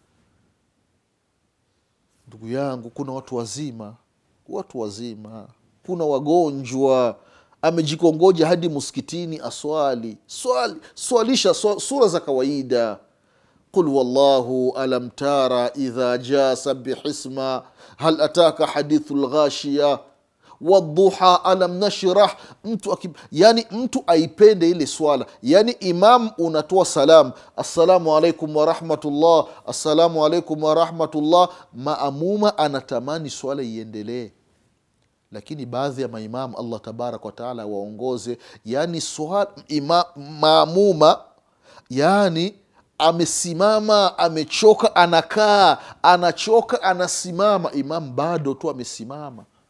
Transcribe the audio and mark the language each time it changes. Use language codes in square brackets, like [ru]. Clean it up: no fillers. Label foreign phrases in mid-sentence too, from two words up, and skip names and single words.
[sw] Ndugu yangu, kuna watu wazima, kuna wagonjwa, amejikongoja hadi msikitini swalisha sura za kawaida. [ar] قل والله أعلم ترى إذا جاء سبح اسم هل أتاك حديث الغاشية والضحى ألم نشرح. [sw] Mtu aipende ile swala. Yani imam unatoa salam, [ar] السلام عليكم ورحمة الله, السلام عليكم ورحمة الله, [sw] maamuma anatamani swala iendelee. Lakini baadhi ya maimamu, [ar] الله تبارك وتعالى [sw] waongoze, maamuma amesimama, amechoka, anakaa, anachoka, anasimama, imam bado tu amesimama.